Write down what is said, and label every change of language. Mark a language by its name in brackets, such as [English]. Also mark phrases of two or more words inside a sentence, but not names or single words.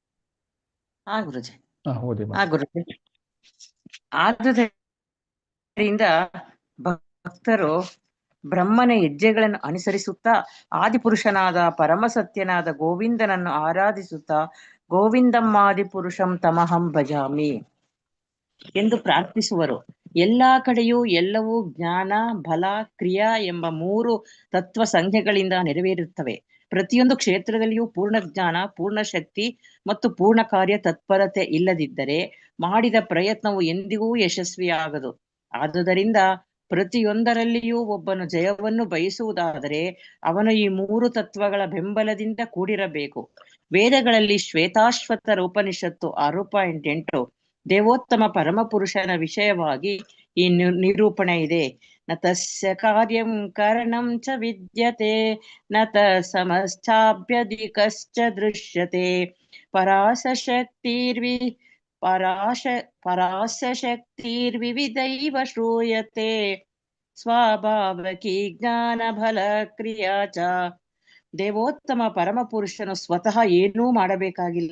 [Kannada] ಗುರುಜಿ. ಓದಿ ಗುರುಜಿ. ಆದುದರಿಂದ ಭಕ್ತರು ಬ್ರಹ್ಮನ ಹೆಜ್ಜೆಗಳನ್ನು ಅನುಸರಿಸುತ್ತಾ ಆದಿಪುರುಷನಾದ ಪರಮಸತ್ಯನಾದ ಗೋವಿಂದನನ್ನು ಆರಾಧಿಸುತ್ತಾ [Sanskrit] ಗೋವಿಂದಮ್ಮಾದಿ ಪುರುಷಂ ತಮಹಂ ಭಜಾಮಿ [Kannada] ಎಂದು ಪ್ರಾರ್ಥಿಸುವರು. ಎಲ್ಲಾ ಕಡೆಯೂ ಎಲ್ಲವೂ ಜ್ಞಾನ, ಬಲ, ಕ್ರಿಯಾ ಎಂಬ 3 ತತ್ವ ಸಂಜ್ಞೆಗಳಿಂದ ನೆರವೇರುತ್ತವೆ. ಪ್ರತಿಯೊಂದು ಕ್ಷೇತ್ರದಲ್ಲಿಯೂ ಪೂರ್ಣ ಜ್ಞಾನ, ಪೂರ್ಣ ಶಕ್ತಿ ಮತ್ತು ಪೂರ್ಣ ಕಾರ್ಯ ತತ್ಪರತೆ ಇಲ್ಲದಿದ್ದರೆ ಮಾಡಿದ ಪ್ರಯತ್ನವು ಎಂದಿಗೂ ಯಶಸ್ವಿಯಾಗದು. ಆದುದರಿಂದ ಪ್ರತಿಯೊಂದರಲ್ಲಿಯೂ ಒಬ್ಬನು ಜಯವನ್ನು ಬಯಸುವುದಾದರೆ ಅವನು ಈ 3 ತತ್ವಗಳ ಬೆಂಬಲದಿಂದ ಕೂಡಿರಬೇಕು. ವೇದಗಳಲ್ಲಿ ಶ್ವೇತಾಶ್ವತರ ಉಪನಿಷತ್ತು 6.8 ದೇವೋತ್ತಮ ಪರಮಪುರುಷನ ವಿಷಯವಾಗಿ ಈ ನಿರೂಪಣೆ ಇದೆ. [Sanskrit] ನ ತಸ್ಯ ಕಾರ್ಯಂ ಕಾರಣಂ ಚ ವಿದ್ಯತೆ ನ ತ ಸಮಶ್ಚಾಭ್ಯಧಿಕಶ್ಚ ದೃಶ್ಯತೆ ಪರಾಶಕ್ತಿರ್ವಿವಿಧೈವ ಶ್ರೂಯತೆ ಸ್ವಾಭಾವಕಿ ಜ್ಞಾನ ಫಲ ಕ್ರಿಯಾ ಚ. [Kannada] ದೇವೋತ್ತಮ ಪರಮಪುರುಷನು ಸ್ವತಃ ಏನೂ ಮಾಡಬೇಕಾಗಿಲ್ಲ.